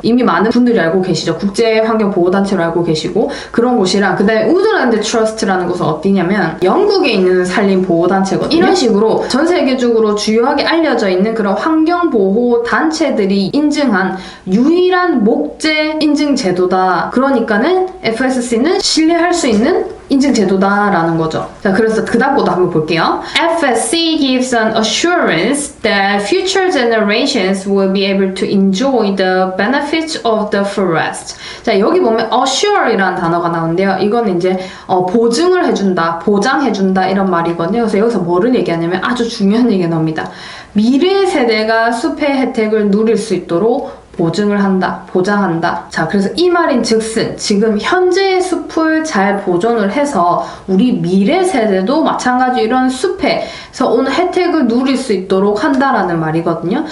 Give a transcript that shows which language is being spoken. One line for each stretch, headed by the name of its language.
Korean: 이미 많은 분들이 알고 계시죠. 국제환경보호단체 알고 계시고 그런 곳이랑 그 다음에 우드랜드 트러스트라는 곳은 어디냐면 영국에 있는 산림보호단체거든요. 이런 식으로 전 세계적으로 주요하게 알려져 있는 그런 환경보호단체들이 인증한 유일한 목재 인증 제도다. 그러니까는 FSC는 신뢰할 수 있는 인증 제도다라는 거죠. 자, 그래서 그 다음 것도 한번 볼게요.
English: FSC gives an assurance that future generations will be able to enjoy the benefits of the forest.
Korean: 자, 여기 보면 assure이라는 단어가 나오는데요. 이건 이제 보증을 해준다, 보장해준다 이런 말이거든요. 그래서 여기서 뭐를 얘기하냐면 아주 중요한 얘기가 나옵니다. 미래 세대가 숲의 혜택을 누릴 수 있도록 보증을 한다, 보장한다. 자, 그래서 이 말인 즉슨 지금 현재의 숲을 잘 보존을 해서 우리 미래 세대도 마찬가지로 이런 숲에서 오는 혜택을 누릴 수 있도록 한다라는 말이거든요.